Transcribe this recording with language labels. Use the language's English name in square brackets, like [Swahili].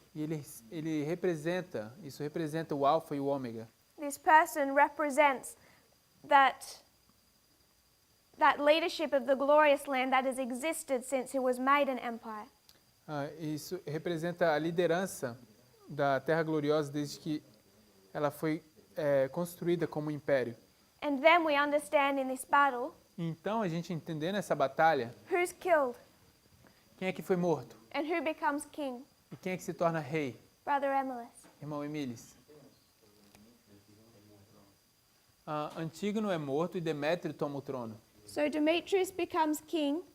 [Portuguese] E ele representa, isso representa o alfa e o ômega. [English] This person represents that leadership of the glorious land that has existed since it was made an empire. [Portuguese] Isso representa a liderança da Terra Gloriosa desde que ela foi construída como império. [English] And then we understand in this battle [Portuguese] Então, a gente entendendo essa batalha, [English] who's killed [Portuguese] quem é que foi morto? [English] and who becomes king. [Portuguese] E quem é que se torna rei? [English] Brother Emilis. [Portuguese] Irmão Emilis. Antígono é morto e Demétrio toma o trono. [English] So Demetrius becomes king